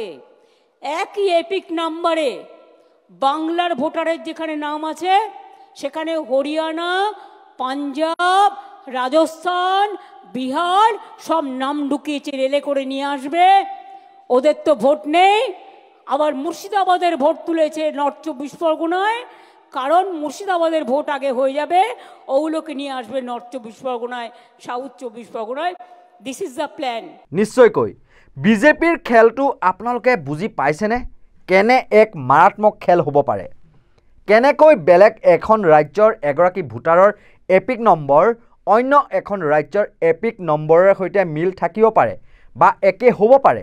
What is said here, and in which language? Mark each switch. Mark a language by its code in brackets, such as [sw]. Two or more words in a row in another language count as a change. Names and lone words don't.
[bn] একই এপিক নাম্বারে বাংলার ভোটারের যেখানে নাম আছে সেখানে হরিয়ানা, পাঞ্জাব, রাজস্থান, বিহার সব নাম ঢুকিয়েছে, রেলে করে নিয়ে আসবে। ওদের তো ভোট নেই। আবার মুর্শিদাবাদের ভোট তুলেছে নর্থ 24 পরগনায়, কারণ মুর্শিদাবাদের ভোট আগে হয়ে যাবে, ওগুলোকে নিয়ে আসবে নর্থ 24 পরগনায়, সাউথ 24 পরগনায়। [en] This is the plan. [as] নিশ্চয়কৈ বিজেপিৰ খেলটো আপোনালোকে বুজি পাইছেনে? কেনে এক মাৰাত্মক খেল হ'ব পাৰে? কেনেকৈ বেলেগ এখন ৰাজ্যৰ এগৰাকী ভোটাৰৰ এপিক নম্বৰ অন্য এখন ৰাজ্যৰ এপিক নম্বৰৰ সৈতে মিল থাকিব পাৰে বা একে হ'ব পাৰে।